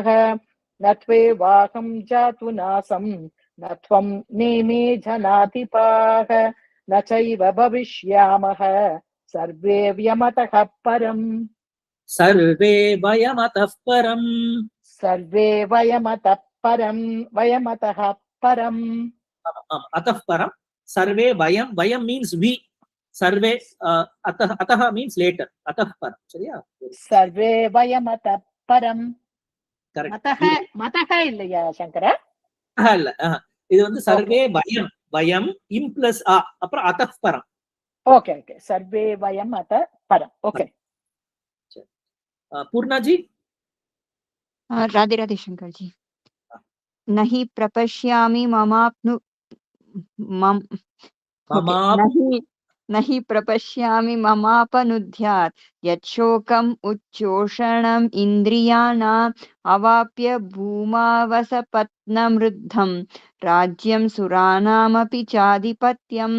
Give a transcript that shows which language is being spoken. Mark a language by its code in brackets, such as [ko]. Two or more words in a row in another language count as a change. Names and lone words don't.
[sa] न त्वेवाहं जातु नासं न त्वं नेमे जनाधिपाः न चैव भविष्यामः सर्वे व्यमतः परम्. सर्वे वयमतः परम्. सर्वे वयमतः परम्. वयमतः परम्. अतः परम्। सर्वे वयम्. [en] Vayam means we. [sa] सर्वे अतः [en] means later. [sa] अतः परम्. சரியா? सर्वे वयमतः परम्. [en] Correct. [ta] मतः இல்லையா சங்கர? இல்ல. இது வந்து [sa] सर्वे वयम्। वयम् [ta] இம் பிளஸ் அ அப்புறம் [sa] अतः परम्. [en] okay okay. [sa] सर्वे वयमतः परम्. ஓகே. [hi] पूर्णा जी. राधे राधे शंकर जी. [sa] न हि प्रपश्यामि न हि प्रपश्यामि ममापनुद्यात् यच्छोकम् उच्चोषणम् इन्द्रियाणाम् अवाप्य भूमावसपत्नमृद्धम् राज्यं सुराणामपि चाधिपत्यम्.